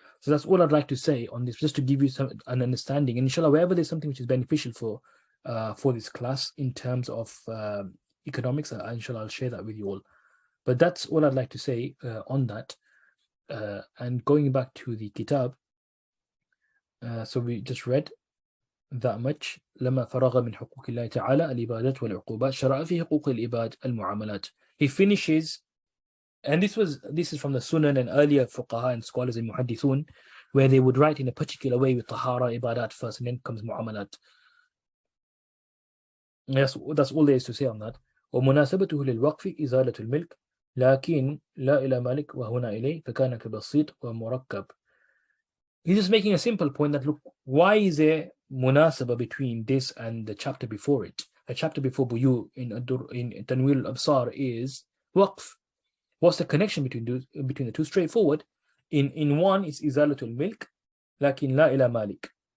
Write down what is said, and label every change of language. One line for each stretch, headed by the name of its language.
English: So that's all I'd like to say on this, just to give you an understanding. And inshallah, wherever there's something which is beneficial for this class in terms of economics, inshallah, I'll share that with you all. But that's all I'd like to say on that. And going back to the kitab, so we just read that much.
Arabic: لما فرغ من حقوق الله تعالى الإبادات والعقوبات شرع في حقوق الإباد المعاملات.
English: He finishes, and this is from the Sunan and earlier fuqaha and scholars in Muhaddithun, where they would write in a particular way with Tahara, Ibadat first, and then comes Muamalat. That's all there is to say on that.
Arabic: ومناسبته للوقف إزالة الملك لكن لا إلى مالك وهنا إليه فكان كبسيط ومركب.
English: He's just making a simple point that, look, why is there munasaba between this and the chapter before it? The chapter before Buyu in Tanwir al-Absar is Waqf. What's the connection between the two? Straightforward. In one, it's
Arabic: Izalatul Milk, lakin la ila malik.